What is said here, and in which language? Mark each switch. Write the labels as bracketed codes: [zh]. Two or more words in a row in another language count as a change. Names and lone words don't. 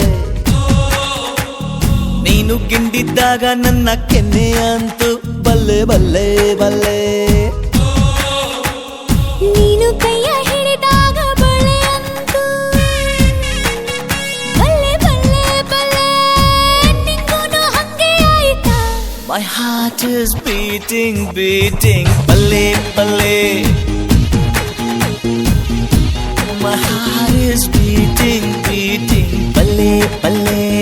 [kn] ನೀನು ಗಿಂಡಿದ್ದಾಗ ನನ್ನ ಕೆನ್ನೆ ಅಂತು ಬಲ್ಲೆ ಬಲ್ಲೆ ಬಲ್ಲೆ, ನೀನು ಕೈಯ ಹಿಡಿದಾಗ ಬಳೆ ಅಂತು ಬಲ್ಲೆ ಬಲ್ಲೆ ಬಲ್ಲೆ, ನಿಂಗೂನು ಹಂಗೆ ಆಯ್ತಾ? [en] My heart is beating beating [kn] ಬಲ್ಲೆ ಬಲ್ಲೆ, [en] my heart is beating beating [kn] ಬಲ್ಲೆ ಬಲ್ಲೆ.